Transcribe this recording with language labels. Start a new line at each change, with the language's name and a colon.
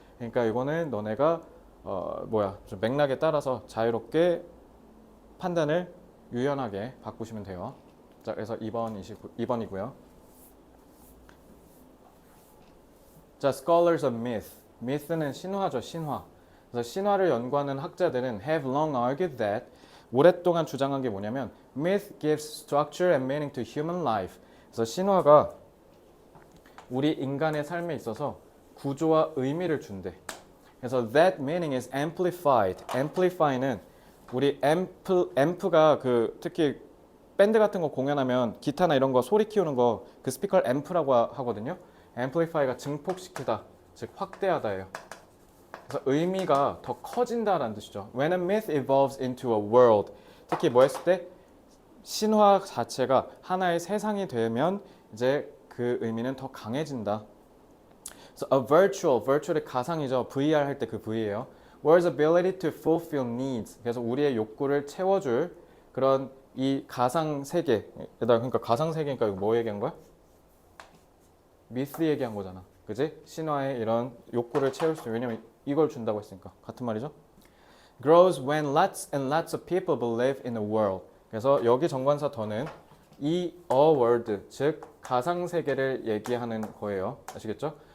Korean: 그러니까 이거는 너네가 좀 맥락에 따라서 자유롭게 판단을 유연하게 바꾸시면 돼요. 자, 그래서 2번이고요.
English: 자, scholars of myth.
Korean: myth는 신화죠, 신화. 그래서 신화를 연구하는 학자들은
English: have long argued that
Korean: 오랫동안 주장한 게 뭐냐면
English: myth gives structure and meaning to human life.
Korean: 그래서 신화가 우리 인간의 삶에 있어서 구조와 의미를 준대.
English: 그래서 that meaning is amplified.
Korean: amplify는 우리 앰프가 그 특히 밴드 같은 거 공연하면 기타나 이런 거 소리 키우는 거 그 스피커를 앰프라고 하거든요. amplify가 증폭시키다, 즉 확대하다예요. 그래서 의미가 더 커진다라는 뜻이죠.
English: When a myth evolves into a world,
Korean: 특히 뭐 했을 때 신화 자체가 하나의 세상이 되면 이제 그 의미는 더 강해진다. 그래서 a virtual의 가상이죠. VR 할 때 그 V예요.
English: Where's ability to fulfill needs.
Korean: 그래서 우리의 욕구를 채워줄 그런 이 가상 세계. 그러니까 가상 세계니까 이거 뭐 얘기한 거야? 미스 얘기한 거잖아. 그지? 신화의 이런 욕구를 채울 수, 왜냐면 이걸 준다고 했으니까. 같은 말이죠.
English: Grows when lots and lots of people believe in a world.
Korean: 그래서 여기 정관사 더는 이 a world, 즉 가상 세계를 얘기하는 거예요. 아시겠죠?